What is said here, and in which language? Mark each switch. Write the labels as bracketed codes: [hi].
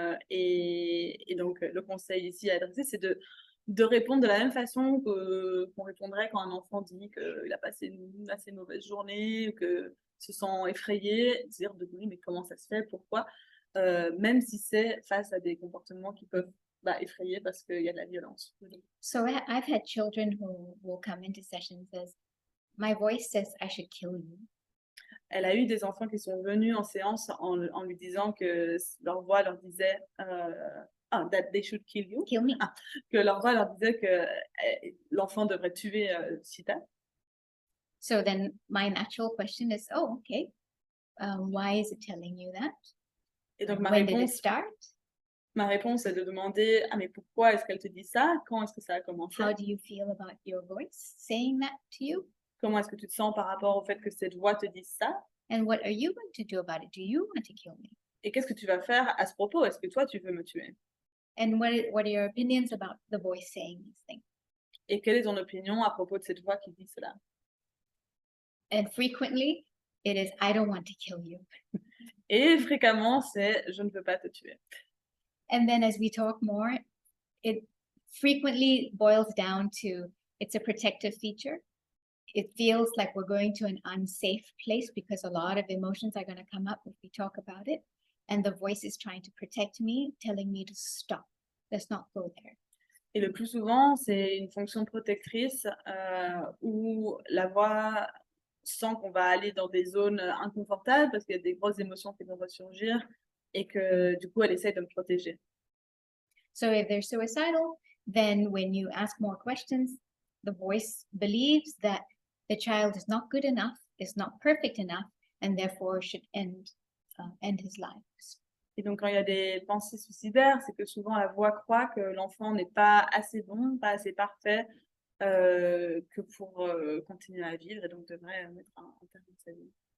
[fr] Et donc, le conseil ici à adresser, c'est de répondre de la même façon qu'on répondrait quand un enfant dit qu'il a passé une assez mauvaise journée, ou qu'il se sent effrayé, dire de lui, mais comment ça se fait, pourquoi, même si c'est face à des comportements qui peuvent effrayée parce qu'il y a de la violence. [en] So I've had children who will come into sessions as, my voice says I should kill you. [fr] Elle a eu des enfants qui sont venus en séance en lui disant que leur voix leur disait [en] that they should kill you, Kill me. [fr] que leur voix leur disait que l'enfant devrait tuer Seetha. [en] So then my natural question is, oh, okay. Why is it telling you that? [fr] Et donc [en] When did it start? [fr] ma réponse est de demander mais pourquoi est-ce qu'elle te dit ça? Quand est-ce que ça a commencé? [en] How do you feel about your voice saying that to you? [fr] Comment est-ce que tu te sens par rapport au fait que cette voix te dise ça? [en] And what are you going to do about it? Do you want to kill me? [fr] Et qu'est-ce que tu vas faire à ce propos? Est-ce que toi, tu veux me tuer? [en] And what are your opinions about the voice saying these things? [fr] Et quelle est ton opinion à propos de cette voix qui dit cela? [en] And frequently it is, I don't want to kill you. [fr] Et fréquemment, c'est je ne veux pas te tuer. [en] And then as we talk more, it frequently boils down to, it's a protective feature. It feels like we're going to an unsafe place because a lot of emotions are going to come up if we talk about it. And the voice is trying to protect me, telling me to stop. Let's not go there. [fr] Et le plus souvent, c'est une fonction protectrice où la voix sent qu'on va aller dans des zones inconfortables parce qu'il y a des grosses émotions qui vont ressurgir et que du coup, elle essaie de me protéger. [en] So if they're suicidal, then when you ask more questions, the voice believes that the child is not good enough, is not perfect enough, and therefore should end his life. [fr] Et donc, quand il y a des pensées suicidaires, c'est que souvent la voix croit que l'enfant n'est pas assez bon, pas assez parfait que pour continuer à vivre et donc devrait mettre un terme à sa vie.